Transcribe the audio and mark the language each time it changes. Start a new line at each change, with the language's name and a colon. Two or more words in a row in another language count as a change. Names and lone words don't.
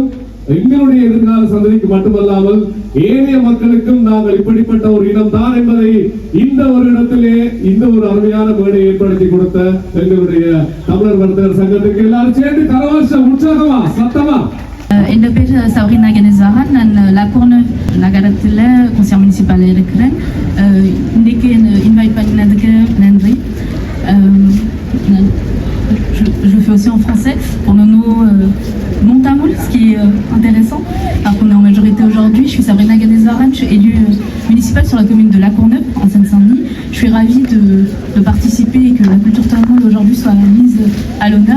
Tamil: எங்களுடைய எதிர்கால சந்ததிக்கு மட்டுமல்லாமல் ஏனைய மக்களுக்கும் நாங்கள் இப்படிப்பட்ட ஒரு இனம் தான் என்பதை இந்த ஒரு இடத்திலே இந்த ஒரு அருமையான மேடை ஏற்படுத்தி கொடுத்த எங்களுடைய தமிழர் வர்த்தகர் சங்கத்துக்கு எல்லாரும் சேர்ந்து கரவாசம் உற்சாகமா சத்தமா. என் பேர் சௌரினா கணேசன். நான் La Courneuve நகரத்தில்
French: conseillère municipale
Tamil: இருக்கிறேன். இன்றைக்கு இன்வைட் பண்ணினதுக்கு நன்றி.
French: Je le fais aussi en français pour nos mon tamoul, ce qui est intéressant, alors qu'on est en majorité aujourd'hui. Je suis Sabrina Ganezaran, je suis élue municipale sur la commune de La Courneuve, en Seine-Saint-Denis. Je suis ravie de participer et que la culture tamoul aujourd'hui soit mise à l'honneur.